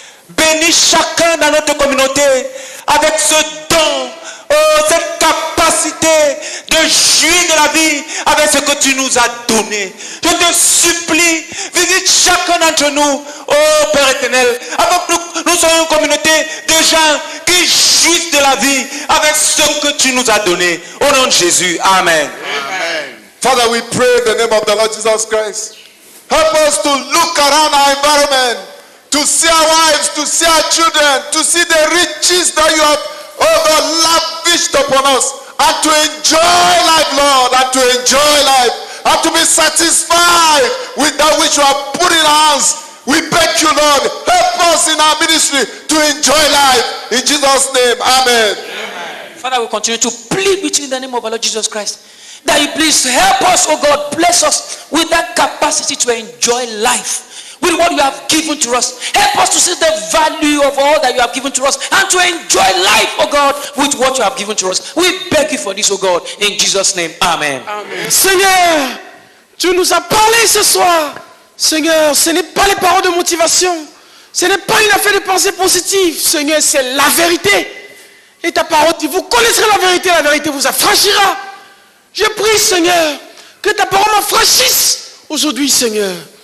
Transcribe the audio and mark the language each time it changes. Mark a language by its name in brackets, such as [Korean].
[French] Bénis chacun dans notre communauté avec ce don, cette capacité de jouir de la vie avec ce que tu nous as donné. Je te supplie, visite chacun d'entre nous, oh Père éternel, afin que nous soyons une communauté de gens qui jouissent de la vie avec ce que tu nous as donné. Au nom de Jésus, Amen. Amen. [English] Father, we pray in the name of the Lord Jesus Christ. Help us to look around our environment, to see our wives, to see our children, to see the riches that you have, oh God, lavished upon us, and to enjoy life, Lord, and to enjoy life, and to be satisfied with that which you have put in our hands. We beg you, Lord, help us in our ministry to enjoy life. In Jesus' name, Amen. Father, we continue to plead with you in the name of our Lord Jesus Christ, that you please help us, oh God, bless us with that capacity to enjoy life, with what you have given to us. Help us to see the value of all that you have given to us, and to enjoy life, oh God, with what you have given to us. We beg you for this, oh God, in Jesus' name, Amen. Amen. [French] Seigneur, tu nous as parlé ce soir. Seigneur, ce n'est pas les paroles de motivation, ce n'est pas une affaire de pensée positive. Seigneur, c'est la vérité. Et ta parole dit, vous connaîtrez la vérité vous affranchira. Je prie, Seigneur, que ta parole m'affranchisse aujourd'hui, Seigneur.